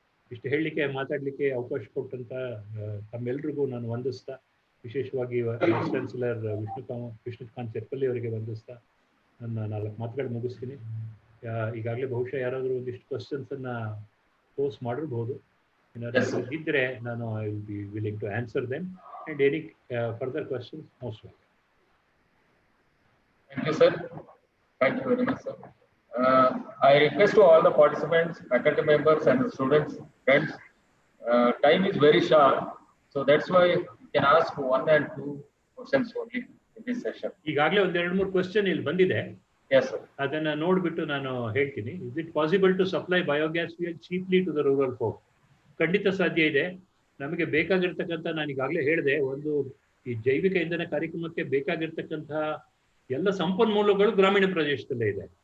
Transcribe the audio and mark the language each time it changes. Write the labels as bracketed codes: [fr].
[kn] ಇಷ್ಟು ಹೇಳಲಿಕ್ಕೆ ಮಾತಾಡಲಿಕ್ಕೆ ಅವಕಾಶ ಕೊಟ್ಟಂತ ತಮ್ಮೆಲ್ರಿಗೂ ನಾನು ವಂದಿಸ್ತಾ, ವಿಶೇಷವಾಗಿ ವೈಸ್ ಚಾನ್ಸಲರ್ ವಿಷ್ಣುಕಾಂತ್ ಚೆಪ್ಪಲ್ಲಿ ಅವರಿಗೆ ವಂದಿಸ್ತಾ ನನ್ನ 4 ಮಾತುಗಳು ಮುಗಿಸ್ತೀನಿ. ಈಗಾಗಲೇ ಬಹುಶಃ ಯಾರಾದರೂ ಒಂದಿಷ್ಟು ಕ್ವಶನ್ಸ್ ಅನ್ನ ಪೋಸ್ ಮಾಡಿರ್ಬೋದು. ಏನಾದರೂ ಇದ್ದರೆ ನಾನು [en] I will be willing to answer them and any further questions most welcome. Thank you, sir. Thank you very much, sir. I request to all the participants, faculty members and students, friends, time is very short, so that's why you can ask 1 and 2 questions only in this session. [kn] ಈಗಾಗಲೇ ಒಂದು 2-3 question ಇಲ್ಲಿ ಬಂದಿದೆ. [en] Yes, sir. [kn] ಅದನ್ನ ನೋಡ್ಬಿಟ್ಟು ನಾನು ಹೇಳ್ತೀನಿ. [en] Is it possible to supply biogas fuel cheaply to the rural folk? [kn] ಖಂಡಿತ ಸಾಧ್ಯ ಇದೆ. ನಮಗೆ ಬೇಕಾಗಿರ್ತಕ್ಕಂಥ, ನಾನು ಈಗಾಗಲೇ ಹೇಳಿದೆ, ಒಂದು ಈ ಜೈವಿಕ ಇಂಧನ ಕಾರ್ಯಕ್ರಮಕ್ಕೆ ಬೇಕಾಗಿರ್ತಕ್ಕಂಥ ಎಲ್ಲ ಸಂಪನ್ಮೂಲಗಳು ಗ್ರಾಮೀಣ ಪ್ರದೇಶದಲ್ಲೇ ಇದೆ.